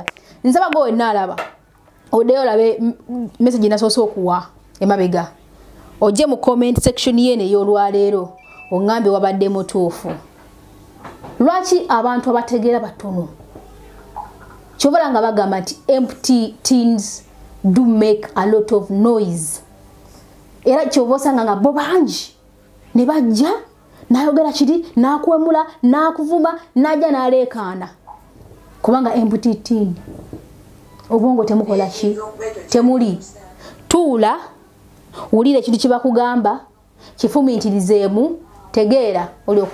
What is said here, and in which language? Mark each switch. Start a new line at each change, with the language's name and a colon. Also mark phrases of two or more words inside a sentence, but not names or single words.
Ganda: nsaba gwe naalaba oddeyo olabe message nasoose okuwa emabega ojje mu
English: comment section
Ganda: yene ey'olwaleero oŋŋambe wabadde mutuufu lwaki abantu abategeera batono kyobola nga bagamba nti
English: empty tins do make a lot of noise
Ganda: era kyoba osanga nga bo bangi ne bajja n'ayogera kiri n'akwemula n'akuvuma n'ajja n'aleekaana kubanga
English: empty tin
Ganda: obwongo temukola ki temuli tuula wulira ekintu kye bakugamba kifumiitirizeemu tegeera olyoka